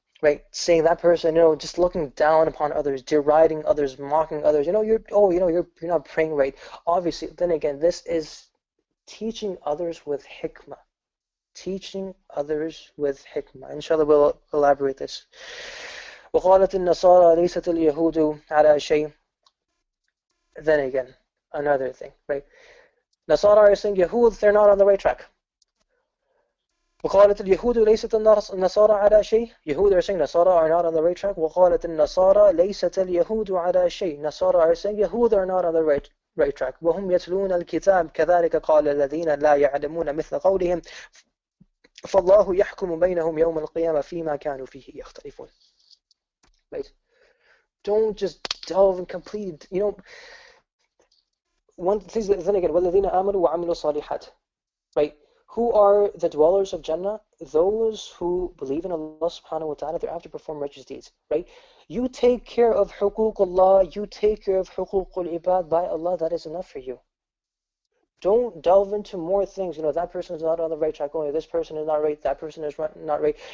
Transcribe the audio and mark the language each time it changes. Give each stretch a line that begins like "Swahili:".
English: Right, saying that person, just looking down upon others, deriding others, mocking others. You're not praying right. Obviously, then again, this is teaching others with hikmah. Teaching others with hikmah. Inshallah, we'll elaborate this.
Arabic: وقالت النصارى ليست اليهود على شيء.
English: Then again, another thing, right? Nasara are saying Yahud, they're not on the right track.
Arabic: وقالت اليهود ليست النصارى على شيء.
English: Yahud are saying Nasara are not on the right track.
Arabic: وقالت النصارى ليست اليهود على شيء.
English: Nasara are saying Yahud are not on the right track.
Arabic: وهم يتلون الكتاب كذلك قال الذين لا يعلمون مثل قولهم فالله يحكم بينهم يوم القيامة فيما كانوا فيه يختلفون.
English: Right? Don't just delve in complete. One thing. Then again,
Arabic: والذين آمنوا وعملوا الصالحات.
English: Right? Who are the dwellers of Jannah? Those who believe in Allah subhanahu wa ta'ala, thereafter perform righteous deeds, right? You take care of huququllah, you take care of huququl ibad by Allah, that is enough for you. Don't delve into more things. That person is not on the right track, only this person is not right, that person is not right.